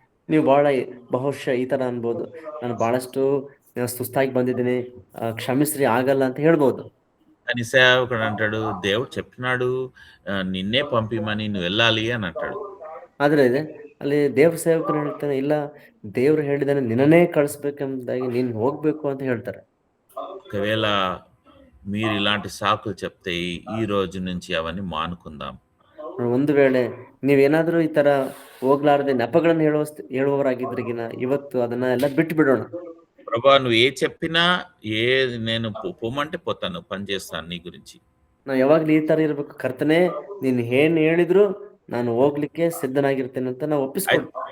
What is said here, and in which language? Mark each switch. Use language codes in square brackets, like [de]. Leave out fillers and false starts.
[kn] ನೀವು ಬಹುಶಃ ಈ ತರ ಅನ್ಬೋದು, ನಾನು ಬಹಳಷ್ಟು ಸುಸ್ತಾಗಿ ಬಂದಿದ್ದೀನಿ, ಕ್ಷಮಿಸ್ರಿ, ಆಗಲ್ಲ ಅಂತ ಹೇಳ್ಬೋದು. [te] కానీ సేవకుడు అంటాడు, దేవుడు చెప్పినాడు నిన్నే పంపిమని, నువ్వు వెళ్ళాలి అని అంటాడు. [kn] ಆದ್ರೆ ಅಲ್ಲಿ ದೇವ್ರ ಸೇವಕರು ಹೇಳ್ತಾನೆ, ಇಲ್ಲ, ದೇವ್ರು ಹೇಳಿದಾನೆ ನಿನ್ನನ್ನೇ ಕಳಿಸ್ಬೇಕೆಂಬುದಾಗಿ ನೀನ್ ಹೋಗ್ಬೇಕು ಅಂತ ಹೇಳ್ತಾರೆ. [te] ఒకవేళ మీరు ఇలాంటి సాకులు చెప్తే ఈ రోజు నుంచి అవన్నీ మానుకుందాం. [kn] ಒಂದು ವೇಳೆ ನೀವೇನಾದ್ರೂ ಈ ತರ ಹೋಗ್ಲಾರದೆ ನೆಪಗಳನ್ನ ಹೇಳುವವರಾಗಿದ್ರಿಗಿನ ಇವತ್ತು ಅದನ್ನ ಎಲ್ಲ ಬಿಟ್ಟು ಬಿಡೋಣ. [te] ప్రభా, నువ్వు ఏ చెప్పినా నేను పొమ్మంటే పోతాను, పని చేస్తాను నీ గురించి. [kn] ನಾವು ಯಾವಾಗ್ಲೂ ಈ ತರ ಇರ್ಬೇಕು. ಕರ್ತನೆ, ನೀನ್ ಏನ್ ಹೇಳಿದ್ರು ನಾನು ಹೋಗ್ಲಿಕ್ಕೆ ಸಿದ್ಧನಾಗಿರ್ತೇನೆ ಅಂತ ನಾವು ಒಪ್ಪಿಸ್ಕೊಂಡು.